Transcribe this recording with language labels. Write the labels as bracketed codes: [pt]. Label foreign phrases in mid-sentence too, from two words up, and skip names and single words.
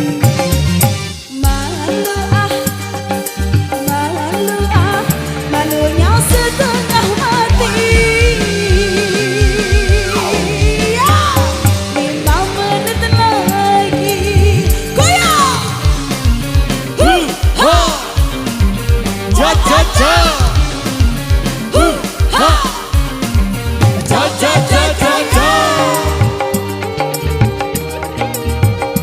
[id] Malu ah, malu ah, malunya setengah mati. Ya, 5 menit lagi. Goyang! Ha! Ja ja ja. Ha! Ja ja ja ja ja.